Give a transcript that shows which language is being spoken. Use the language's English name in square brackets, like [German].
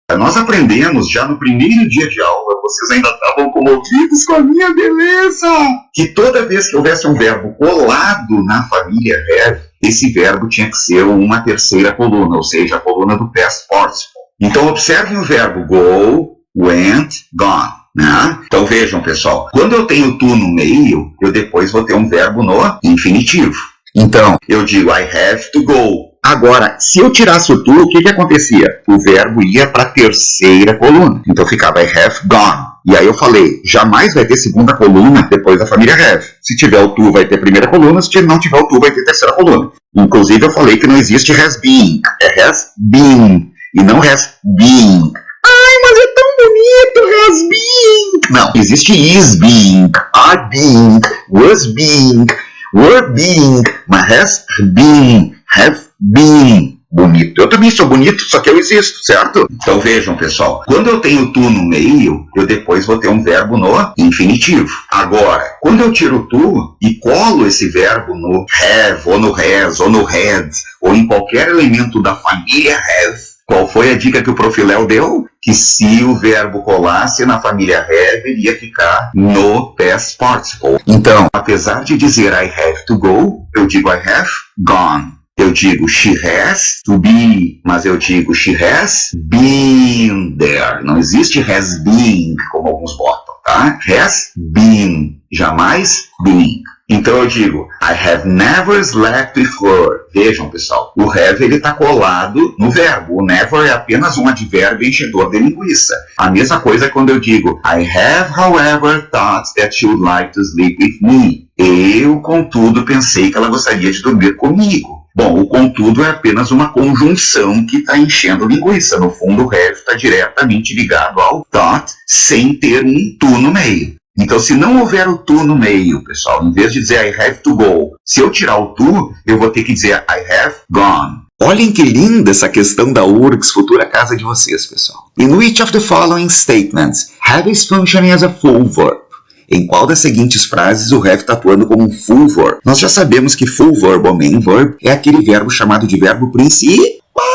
[Portuguese] Nós aprendemos já no primeiro dia de aula, vocês ainda estavam comovidos com a minha beleza, que toda vez que houvesse um verbo colado na família have, esse verbo tinha que ser uma terceira coluna, ou seja, a coluna do past participle. Então observem o verbo go, went, gone. Né? Então vejam, pessoal, quando eu tenho to no meio, eu depois vou ter um verbo no infinitivo. Então, eu digo [English] I have to go. [Portuguese] Agora, se eu tirasse o to, o que acontecia? O verbo ia para a terceira coluna. Então ficava [English] I have gone. [Portuguese] E aí eu falei, jamais vai ter segunda coluna depois da família have. Se tiver o to, vai ter primeira coluna. Se não tiver o to, vai ter terceira coluna. Inclusive eu falei que não existe has been. É has been. E não has been. Ai, mas é tão bonito, has been. Não, existe is being, are being, was being, were being, mas has been, have been. Bonito. Eu também sou bonito, só que eu existo, certo? Então vejam, pessoal, quando eu tenho to no meio, eu depois vou ter um verbo no infinitivo. Agora, quando eu tiro o to e colo esse verbo no have, ou no has, ou no had, ou em qualquer elemento da família have, qual foi a dica que o Prof. Léo deu? Que se o verbo colasse na família have, ele ia ficar no past participle. Então, apesar de dizer [English] I have to go, [Portuguese] eu digo [English] I have gone. [Portuguese] Eu digo [English] she has to be, [Portuguese] mas eu digo [English] she has been there. [Portuguese] Não existe has been, como alguns botam, tá? [English] Has been, [Portuguese] jamais [English] been. [Portuguese] Então eu digo, [English] I have never slept with her. [Portuguese] Vejam, pessoal, o have ele está colado no verbo. O never é apenas um advérbio enchedor de linguiça. A mesma coisa quando eu digo, [English] I have, however, thought that she would like to sleep with me. [Portuguese] Eu, contudo, pensei que ela gostaria de dormir comigo. Bom, o contudo é apenas uma conjunção que está enchendo linguiça. No fundo, o have está diretamente ligado ao thought, sem ter um to no meio. Então, se não houver o to no meio, pessoal, em vez de dizer [English] I have to go, [Portuguese] se eu tirar o to, eu vou ter que dizer [English] I have gone. [Portuguese] Olhem que linda essa questão da URGS, futura casa de vocês, pessoal. [English] In which of the following statements have is functioning as a full verb? [Portuguese] Em qual das seguintes frases o have está atuando como um full verb? Nós já sabemos que full verb ou main verb é aquele verbo chamado de verbo principal.